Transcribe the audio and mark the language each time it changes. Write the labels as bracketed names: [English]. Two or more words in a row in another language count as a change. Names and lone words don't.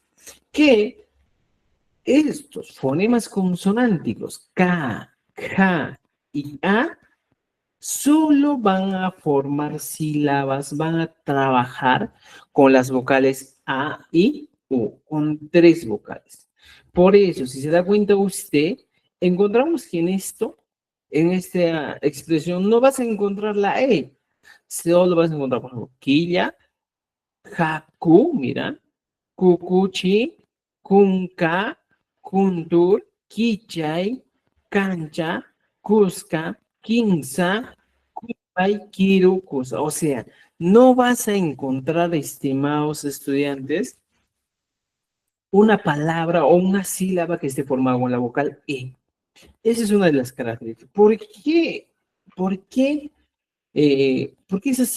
[Spanish] Que estos fonemas consonánticos K, K y A solo van a formar sílabas, van a trabajar con las vocales A y U, con tres vocales. Por eso, si se da cuenta usted, encontramos que en esta expresión, no vas a encontrar la E, solo vas a encontrar, por ejemplo, quilla, jacu, mira, [Quechua] cucuchi, kunka, kuntur, kichay, cancha, cusca, quinza, [Spanish] hay Kirukus, o sea, no vas a encontrar, estimados estudiantes, una palabra o una sílaba que esté formada con la vocal E. Esa es una de las características. ¿Por qué? ¿Por qué? ¿Por qué es así?